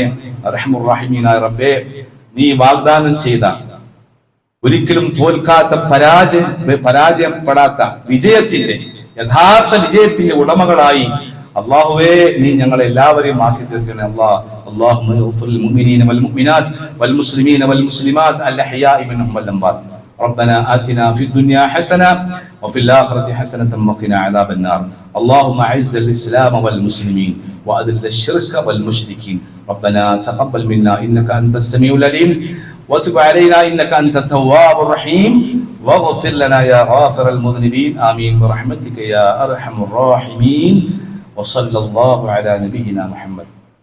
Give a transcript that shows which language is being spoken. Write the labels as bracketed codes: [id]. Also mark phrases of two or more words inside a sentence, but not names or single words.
[ar] أرحم الراحمين [ml] റബ്ബേ, നീ വാഗ്ദാനം ചെയ്ത, ഒരിക്കലും തോൽക്കാത്ത, പരാജയപ്പെടാത്ത വിജയത്തിന്റെ, യഥാർത്ഥ വിജയത്തിന്റെ ഉടമകളായി അല്ലാഹുവേ നീ ഞങ്ങളെ എല്ലാവരെയും ആക്കി തീർക്കണേ അല്ലാഹ്. [ar] اللهم اغفر للمؤمنين والمؤمنات والمسلمين والمسلمات الأحياء منهم والأموات. ربنا آتنا في الدنيا حسنة وفي الآخرة حسنة وقنا عذاب النار. اللهم أعز الإسلام والمسلمين وأذل الشرك والمشركين. ربنا تقبل منا إنك أنت السميع العليم وتب علينا إنك أنت التواب الرحيم واغفر لنا يا غافر المذنبين آمين برحمتك يا أرحم الراحمين وصلى الله على نبينا محمد